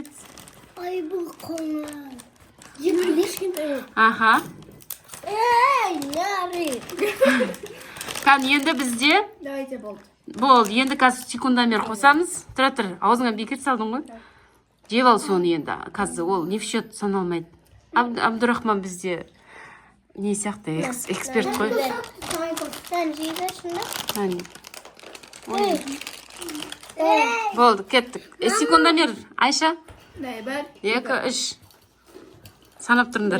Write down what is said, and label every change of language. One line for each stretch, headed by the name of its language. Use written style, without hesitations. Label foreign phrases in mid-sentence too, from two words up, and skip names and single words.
Kazakh: Ай, бұл қоңыр. Енді ешкентай. Аха. Ей, Нарик. Қан, енді бізде, Давайте болды. болды, енді қазір секундомер қосамыз. Тұра, аузыңа бекер салдың ғой. Жеп ал соны енді, қазір ол
Russian: не в счет
Kazakh: саналмайды. Абдурахман бізде не сияқты эксперт қой. Сен жейбесің бе? Болды, кеттік. Секундомер, Айша. Дай, бір. 2, 3. Санап тұрыңдар.